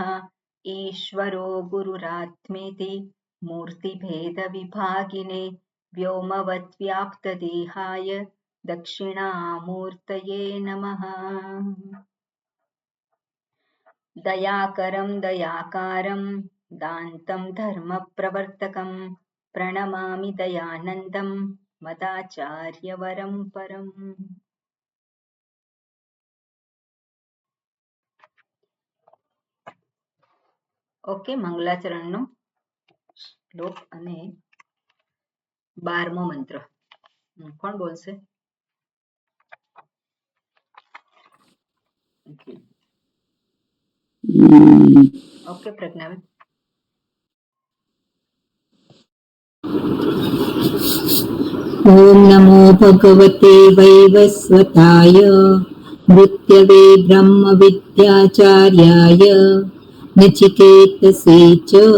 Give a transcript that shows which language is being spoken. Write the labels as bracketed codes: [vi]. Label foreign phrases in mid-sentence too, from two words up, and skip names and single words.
[sa] ईश्वरो गुरुरात्मेति मूर्तिभेदविभागिने, व्योमवद्व्याप्तदेहाय दक्षिणामूर्तये नमः। दयाकरं दयाकारं दान्तं धर्मप्रवर्तकं, प्रणमामि दयानन्दं मदाचार्यवरं परम्। [gu] ઓકે, મંગલાચરણનો શ્લોક અને 12મો મંત્ર કોણ બોલશે? ઓકે પ્રજ્ઞાબેન. [sa] ओम नमो भगवते वैवस्वताय, मृत्यवे ब्रह्म विद्याचार्याय, नचिकेतसे च।